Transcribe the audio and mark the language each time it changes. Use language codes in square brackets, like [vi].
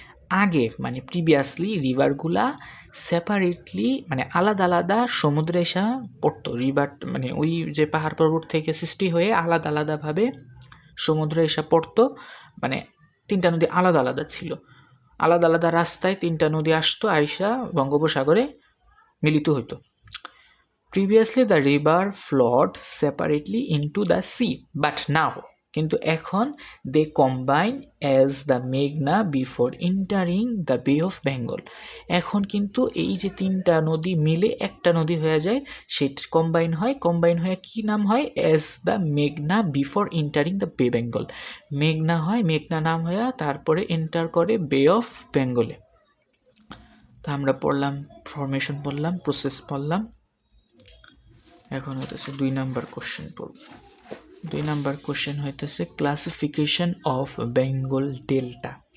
[bn] আগে মানে previously রিভারগুলা separately মানে আলাদা আলাদা সমুদ্রে এসে পড়তো। রিভার মানে ওই যে পাহাড় পর্বত থেকে সৃষ্টি হয়ে আলাদা আলাদাভাবে সমুদ্রে এসে পড়তো। মানে তিনটা নদী আলাদা আলাদা ছিল, আলাদা আলাদা রাস্তায় তিনটা নদী আসতো, আইসা বঙ্গোপসাগরে মিলিত হইতো। [en] Previously the river flowed separately into the sea, but now [bn] কিন্তু এখন [en] they combine as the Meghna before entering the Bay of Bengal। [bn] এখন কিন্তু এই যে তিনটা নদী মিলে একটা নদী হয়ে যায়, সেটা কম্বাইন হয়ে কি নাম হয়? [en] as the Meghna before entering the Bay Bengal। [bn] মেঘনা হয়, মেঘনা নাম হয়ে তারপরে এন্টার করে বে অফ বেঙ্গলে। তা আমরা পড়লাম, ফরমেশন পড়লাম, প্রসেস পড়লাম। এখন হইতেছে 2 নাম্বার কোশ্চেন পড়ব। 2 নাম্বার কোশ্চেন হইতেছে ক্লাসিফিকেশন অফ বেঙ্গল ডেল্টা।